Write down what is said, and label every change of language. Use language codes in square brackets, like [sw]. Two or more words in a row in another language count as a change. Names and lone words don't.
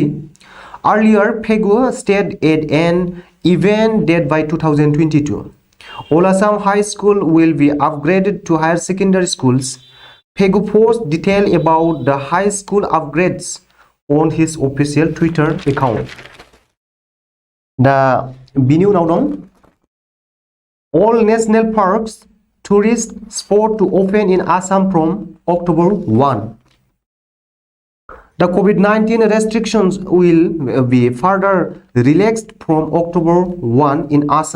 [en] Earlier, Phegu stated at an event that by 2022, all Assam high school will be upgraded to higher secondary schools. Phegu posted detail about the high school upgrades on his official Twitter account. [brx] दा बिनि उनाव दं [en] all national parks tourist spot to open in Assam from October 1. The COVID-19 restrictions will be further relaxed from October 1 in Assam.